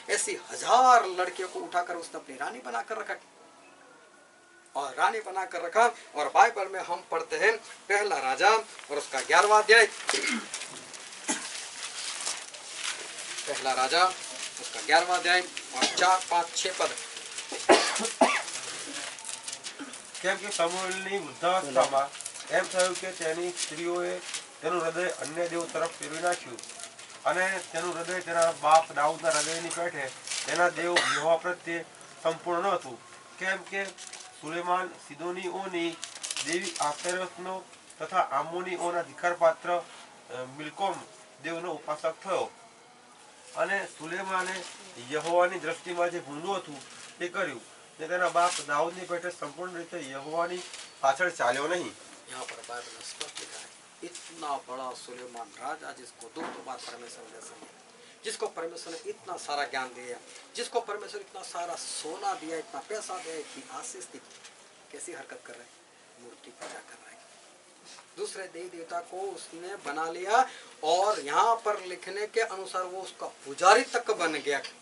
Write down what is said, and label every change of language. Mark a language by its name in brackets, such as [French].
[Hindi] ऐसी 1000 लड़कियों को उठाकर उसने अपनी रानी बनाकर रखा और रानी बनाकर रखा। और बाइबल में हम पढ़ते हैं पहला राजा और उसका 11वां अध्याय, पहला राजा उसका 11वां अध्याय और 4 5 6 पद। [Gujarati] કેમ કે સમુએલની વૃદ્ધાવસ્થામાં એમ થયું કે તેની સ્ત્રીઓએ તેનું હૃદય અન્ય દેવ તરફ ફેરવી નાખ્યું અને તેનું હૃદય તેના બાપ દાઉદના હૃદયની પેઠે તેના દેવ યહોવા પ્રત્યે સંપૂર્ણ ન હતું, કેમ કે સુલેમાન સિદોનીઓની દેવી આશેરતનો તથા આમોનીઓના ધિક્કારપાત્ર મિલ્કોમ દેવનો ઉપાસક થયો અને સુલેમાને યહોવાની દ્રષ્ટિમાં જે ભૂંડું હતું તે કર્યું ને તેના બાપ દાઉદની પેઠે સંપૂર્ણ રીતે યહોવાની પાછળ ચાલ્યો નહીં। [Hindi] यहाँ पर बाइबल में स्पष्ट लिखा है, इतना बड़ा सुलेमान राजा जिसको दो बार परमेश्वर ने दर्शन दिया, जिसको परमेश्वर ने इतना सारा ज्ञान दिया, जिसको परमेश्वर इतना सारा सोना दिया, इतना पैसा दिया, इतनी आशीष दी, कैसी हरकत कर रहे हैं? मूर्ति पूजा कर रहे हैं, दूसरे देवी देवता को उसने बना लिया और यहाँ पर लिखने के अनुसार वो उसका पुजारी तक बन गया।